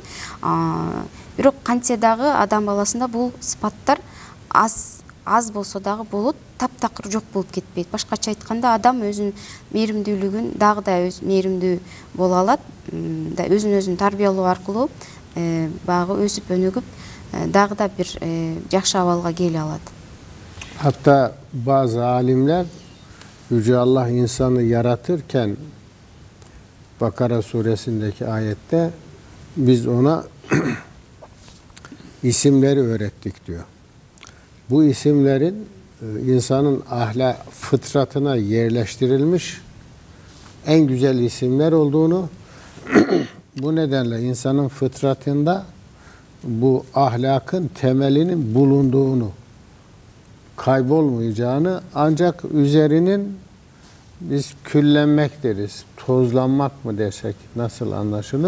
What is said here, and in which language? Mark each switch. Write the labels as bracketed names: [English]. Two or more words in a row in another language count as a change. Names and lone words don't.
[Kyrgyz] Бирок кантсе дагы адам баласында бул сыпаттар аз болсо дагы болот, таптакыр жок болуп кетпейт. Башкача айтканда, адам өзүнүн мээримдүүлүгүн дагы да мээримдүү боло алат, өзүн тарбиялоо аркылуу багы өсүп өнүгүп дагы да бир жакшы абалга келе алат. [Turkish] Hatta bazı alimler Yüce Allah insanı yaratırken Bakara suresindeki ayette biz ona isimleri öğrettik diyor. Bu isimlerin insanın fıtratına yerleştirilmiş en güzel isimler olduğunu, bu nedenle insanın fıtratında bu ahlakın temelinin bulunduğunu, kaybolmayacağını, ancak üzerinin biz küllenmek deriz, tozlanmak mı dersek nasıl anlaşılır?